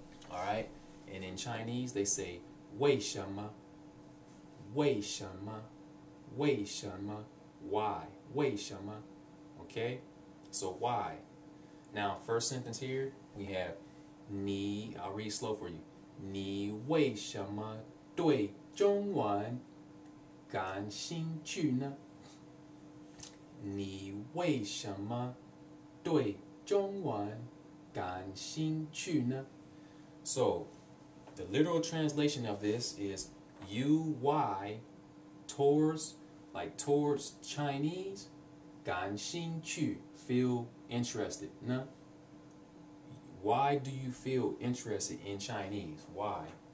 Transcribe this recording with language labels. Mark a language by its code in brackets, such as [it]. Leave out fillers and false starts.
[en] All right, and in Chinese they say 为什么, 为什么, 为什么, why, 为什么. Okay, so why? Now, first sentence here, we have 你, I'll read slow for you. [zh] 你为什么对中文感兴趣呢? 你为什么对中文感兴趣呢? [en] So, the literal translation of this is why towards Chinese, 感兴趣, feel interested. No? Why do you feel interested in Chinese? Why?